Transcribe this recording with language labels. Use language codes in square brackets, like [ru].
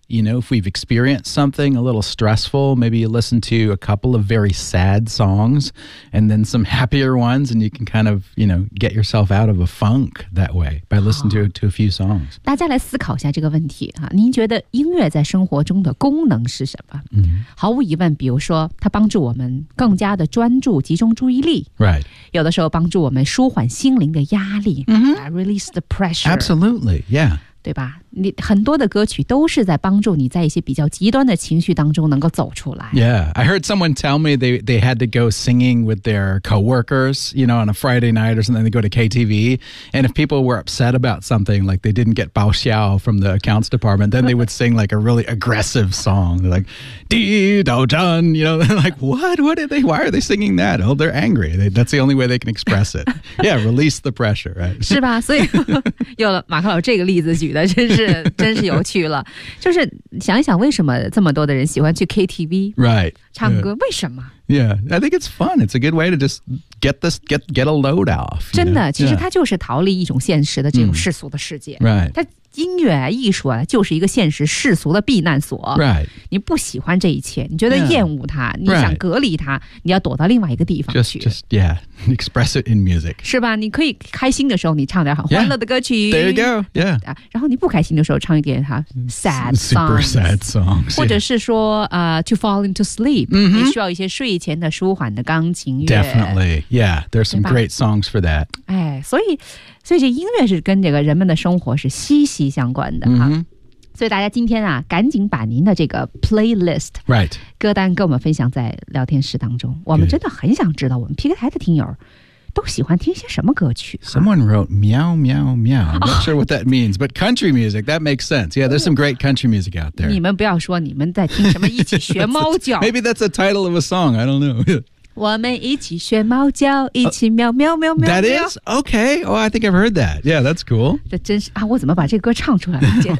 [en] You know, if we've experienced something a little stressful, maybe you listen to a couple of very sad songs, and then some happier ones, and you can kind of, you know, get yourself out of a funk that way by listening to a few songs. [zh] 大家来思考一下这个问题啊！您觉得音乐在生活中的功能是什么？ [en] Mm-hmm. [zh] 毫无疑问，比如说它帮助我们更加的专注，集中注意力。 [en] Right. [zh] 有的时候帮助我们舒缓心灵的压力、 [en] mm-hmm. release the pressure. Absolutely, yeah. [zh] 对吧你很多的歌曲都是在帮助你在一些比较极端的情绪当中能够走出来。 [en] Yeah, I heard someone tell me they had to go singing with their coworkers, you know, on a Friday night or something, they go to KTV, and if people were upset about something, like they didn't get [zh] bao xiao [en] from the accounts department, then they would sing like a really aggressive song, like, [zh] di dao zhan, [en] you know, like, what are they, why are they singing that? Oh, they're angry. That's the only way they can express it. Yeah, release the pressure, right? [zh] 是吧？所以有了马克老这个例子举的，真是有趣了，就是想一想为什么这么多的人喜欢去 KTV [en] right [zh] 唱歌、yeah. 为什么 [en] yeah I think it's fun it's a good way to just get a load off [zh] 真的、 [en] yeah. [zh] 其实它就是逃离一种现实的这种世俗的世界、 [en] right [zh] 它音乐艺术啊就是一个现实世俗的避难所 [en] right [zh] 你不喜欢这一切你觉得厌恶它、 [en] yeah. [zh] 你想隔离它你要躲到另外一个地方去 [en] just yeah express it in music [zh] 是吧你可以开心的时候你唱点很欢乐的歌曲、 [en] yeah. there you go yeah [zh] 然后你不开心的时候唱一点它 [en] sad songs super sad songs [zh] 或者是说、 [en] yeah. To fall into sleep、 mm-hmm. [zh] 你需要一些睡前的舒缓的钢琴乐 [en] definitely yeah there's some great songs for that [zh] 哎，所以这音乐是跟这个人们的生活是息息相关的、 [en] mm-hmm. [zh] 所以大家今天啊，赶紧把您的这个 playlist、 [en] right. [zh] 歌单跟我们分享在聊天室当中我们真的很想知道我们 PK 台的听友都喜欢听些什么歌曲、啊、 [en] Someone wrote meow meow meow I'm not sure what that means But country music, that makes sense Yeah, there's some great country music out there [zh] 你们不要说你们在听什么一起学猫叫 [en] Maybe that's a title of a song, I don't know [zh] 我们一起学猫叫，一起喵喵喵喵。 [en] That is okay. Oh, I think I've heard that. Yeah, that's cool. [zh] 这真是啊，我怎么把这个歌唱出来了？